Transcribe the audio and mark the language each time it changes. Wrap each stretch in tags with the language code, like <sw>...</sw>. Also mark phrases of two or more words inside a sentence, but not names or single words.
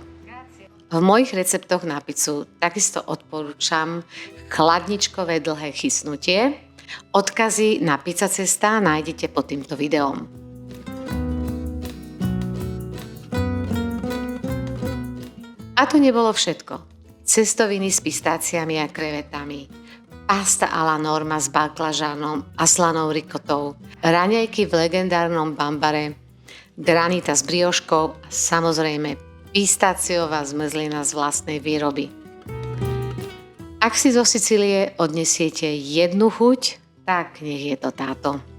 <sk>V mojich receptoch na pizzu takisto odporúčam chladničkové dlhé chysnutie. Odkazy na Pizza Cesta nájdete pod týmto videom. A to nebolo všetko. Cestoviny s pistáciami a krevetami, pasta a la norma s baklažánom a slanou rikotou, raňajky v legendárnom bambare, granita s brioškou a samozrejme pistáciová zmrzlina z vlastnej výroby. Ak si zo Sicílie odnesiete jednu chuť, tak nech je to táto.</sk>